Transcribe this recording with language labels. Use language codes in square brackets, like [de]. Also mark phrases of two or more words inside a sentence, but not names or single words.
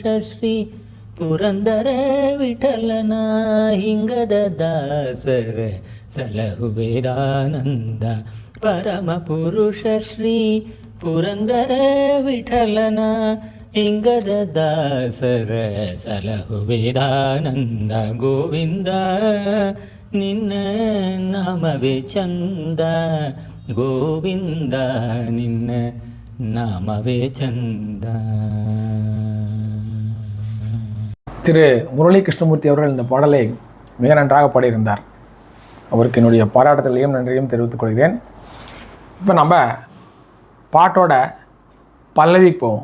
[kn] ಶ್ರೀ ಪುರಂದರ ವಿಠಲನ, ಹಿಂಗದ ದಾಸರ ಸಲಹುವೇದಾನಂದ, ಪರಮ ಪುರುಷ ಶ್ರೀ ಪುರಂದರ ವಿಠಲನ, ಹಿಂಗದ ದಾಸರ ಸಲಹುವೇದಾನಂದ, ಗೋವಿಂದ ನಿನ್ನ ನಾಮವೇ ಚಂದ, ಗೋವಿಂದ ನಿನ್ನ ನಾಮವೇ ಚಂದ. [ta] திரு முரளி கிருஷ்ணமூர்த்தி அவர்கள் இந்த பாடலை மிக நன்றாக பாடியிருந்தார். அவருக்கு என்னுடைய பாராட்டுதலையும் நன்றியும் தெரிவித்துக் கொள்கிறேன். இப்போ நம்ம பாட்டோட பல்லவிக்கு போவோம்.